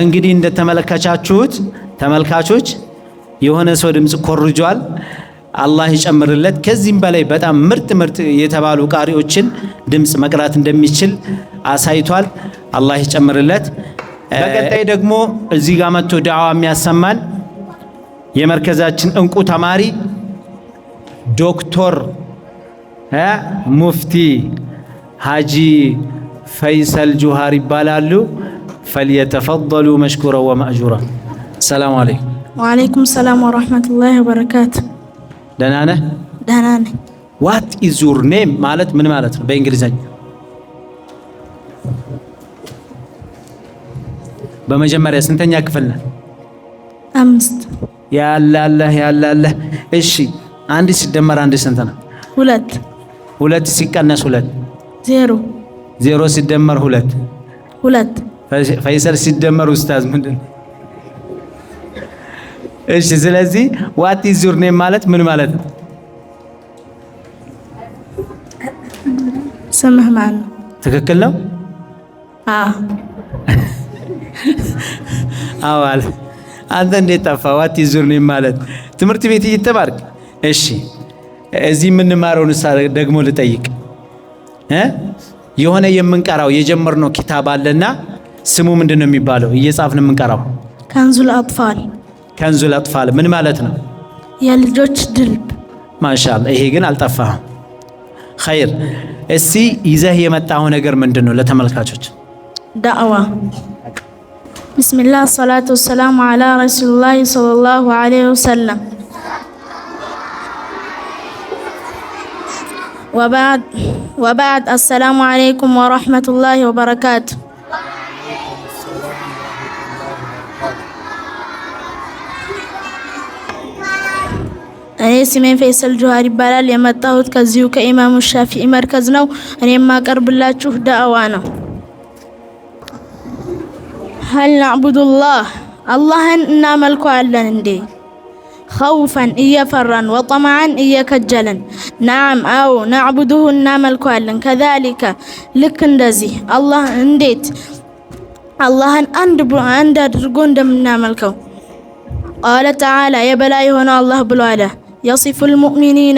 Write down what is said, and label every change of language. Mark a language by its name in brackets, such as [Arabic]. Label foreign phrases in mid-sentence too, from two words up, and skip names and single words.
[Amharic] እንግዲህ እንደተመለከታችሁት ተመልካቾች የሆነ ሰው ድምጽ ኮርጇል አላህ ይጨምርለት ከዚህም በላይ በጣም ምርጥ የተባሉ ቃሪዎችን ድምጽ መቅራት እንደሚችል አሳይቷል አላህ ይጨምርለት በቀጣይ ደግሞ እዚህ ጋር መጥቶ ዳዋ የሚያሰማን የመርከዛችን እንቁ ተማሪ ዶክተር ሙፍቲ ሀጂ ፈይሰል ጁሃር ይባላሉ [Arabic] فليتفضلوا مشكورا ومأجورا السلام عليكم وعليكم السلام ورحمة الله وبركاته [Amharic] ደህና ነህ ደህና ነኝ [English] what is your name [Amharic] ማለት ምን ማለት ነው በእንግሊዘኛ በመጀመሪያ ስንተኛ ክፍል ነህ 5 ያላላህ እሺ አንድ ሲደመር አንድ ስንት ነው 2 2 ሲቀነስ 2 0 0 ሲደመር 2 ፈይሰል ሲደመር ኡስታዝ ምንድን እሺ ስለዚህ [English] what is your name [Amharic] ማለት ምን ማለት ነው ስምህ ማን ነው ትክክል ነው አዋል አንተ እንዴት ጠፋ [English] what is your name [Amharic] ማለት ትምህርት ቤት እየተማርክ እሺ እዚህ የምንማረውን ደግሞ ልጠይቅ የሆነ የምንቀራው የጀመርነው ኪታብ አለና ስሙ ምንድነው የሚባለው እየጻፍን የምንቀራው ከንዙል አጥፋል ምን ማለት ነው የልጆች ድልብ ማሻአላህ ይሄ ግን አልጠፋህም ኸይር እስቲ ይዘህ የመጣው ነገር ምንድነው ለተመልካቾች [Arabic] دعوة بسم الله الصلاة والسلام على رسول الله صلى الله عليه وسلم وبعد السلام عليكم ورحمة الله وبركاته [Amharic] እኔ ስሜን ፈይሰል ጁሃር ይባላል የመጣሁት ከዚሁ ከኢማሙ ሻፊዒ መርከዝ ነው እኔ የማቀርብላችሁ ዳዕዋ ነው [Arabic] هل نعبد الله [Amharic] አላህን እናመልከዋለን እንዴ ኸውፈን እየፈራን ወጠመዓን እየከጀልን [Arabic] نعم أو نعبده [Amharic] እናመልከዋለን ከዛሊከ ልክ እንደዚህ አላህ እንዴት አላህን አንድ አድርጎ እንደምናመልከው [Arabic] قال تعالى [Amharic] የበላይ የሆነ አላህ ብሎ አለ [Arabic] يصف المؤمنين